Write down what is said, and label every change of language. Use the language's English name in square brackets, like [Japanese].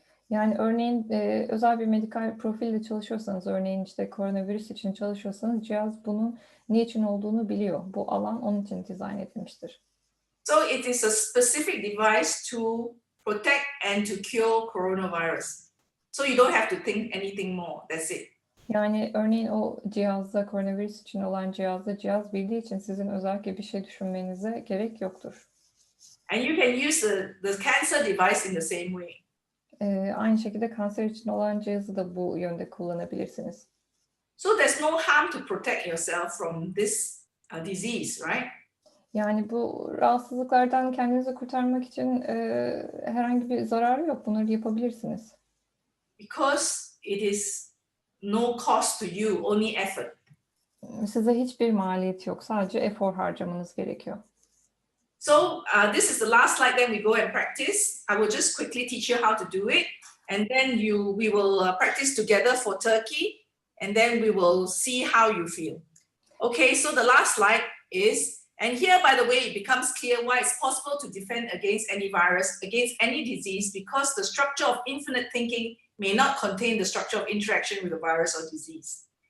[Turkish] Yani örneğin özel bir medikal profille çalışıyorsanız, örneğin işte koronavirüs için çalışıyorsanız cihaz bunun niçin olduğunu biliyor. Bu alan onun için dizayn edilmiştir. [English] So it is a specific device to protect and to cure coronavirus. So you don't have to think anything more. That's it. [Turkish] Yani örneğin o cihazda, koronavirüs için olan cihazda cihaz bildiği için sizin özellikle bir şey düşünmenize gerek yoktur. [English] And you can use the cancer device in the same way. [Turkish] Aynı şekilde kanser için olan cihazı da bu yönde kullanabilirsiniz. [English] So there's no harm to protect yourself from this disease, right? [Turkish] Yani bu rahatsızlıklardan kendinizi kurtarmak için herhangi bir zararı yok. Bunları yapabilirsiniz. [English] Because it is no cost to you, only effort. [Turkish] Size hiçbir maliyet yok. Sadece efor harcamanız gerekiyor. [English] So this is the last slide, then we go and practice. I will just quickly teach you how to do it. and then we will practice together for Turkey, and then we will see how you feel. Okay, so the last slide is, and here, by the way, it becomes clear why it's possible to defend against any virus, against any disease, because the structure of infinite thinking may not contain the structure of interaction with the virus or disease.